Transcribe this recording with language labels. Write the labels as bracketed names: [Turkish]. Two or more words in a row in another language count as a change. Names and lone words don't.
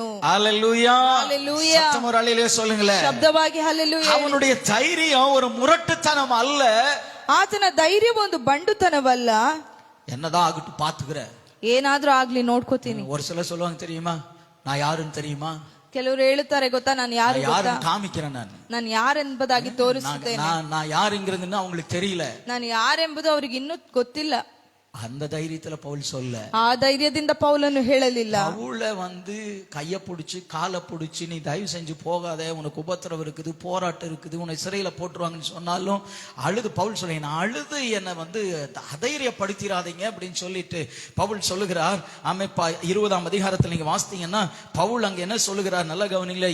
[Tamil] ஹல்லேலூயா. ஹல்லேலூயா. சத்தமா ஒரு அல்லேலூயா சொல்லுங்களேன். [Kannada] ಶಬ್ದವಾಗಿ ಹಲ್ಲೆಲೂಯಾ. [Tamil] அவனுடைய தைரியம் ஒரு முரட்டுத்தனம் அல்ல. [Kannada] ಆತನ ಧೈರ್ಯ ಒಂದು ಬಂಡುತನವಲ್ಲ. [Tamil] என்னதான் ஆகட்டும் பாத்துக்கிற, [Kannada] ಏನಾದ್ರೂ ಆಗ್ಲಿ ನೋಡ್ಕೋತೀನಿ. [Tamil] ஒரு சிலர் சொல்லுவாங்க தெரியுமா, நான் யாருன்னு தெரியுமா? [Kannada] ಕೆಲವರು ಹೇಳುತ್ತಾರೆ ಗೊತ್ತಾ, ನಾನು ಯಾರು ಗೊತ್ತಾ, [Tamil] காமிக்கிறேன், [Kannada] ನಾನು ಯಾರೆಂಬುದಾಗಿ ತೋರಿಸುತ್ತೇನೆ. [Tamil] நான் யாருங்கிறதுன்னு அவங்களுக்கு தெரியல, [Kannada] ನಾನು ಯಾರೆಂಬುದು ಅವ್ರಿಗೆ ಇನ್ನೂ ಗೊತ್ತಿಲ್ಲ. [Tamil] அந்த தைரியத்துல பவுல் சொல்ல, [Kannada] ಆ ಧೈರ್ಯದಿಂದ ಪೌಲನು ಹೇಳಲಿಲ್ಲ. [Tamil] பவுல கைய பிடிச்சு காலை பிடிச்சு, நீ தயவு செஞ்சு போகாத, உனக்கு உபத்திரவம் இருக்குது, போராட்டம் இருக்குது, உன்னை சிறையில போட்டுருவாங்கன்னு சொன்னாலும் அழுது பவுல் சொல்ல, நான் அழுது என்னை அதைரியப்படுத்திடாதீங்க அப்படின்னு சொல்லிட்டு பவுல் சொல்லுகிறார். அமைப்பா 20ஆம் அதிகாரத்துல நீங்க வாசித்தீங்கன்னா பவுல் அங்க என்ன சொல்லுகிறார், நல்ல கவனிங்களே.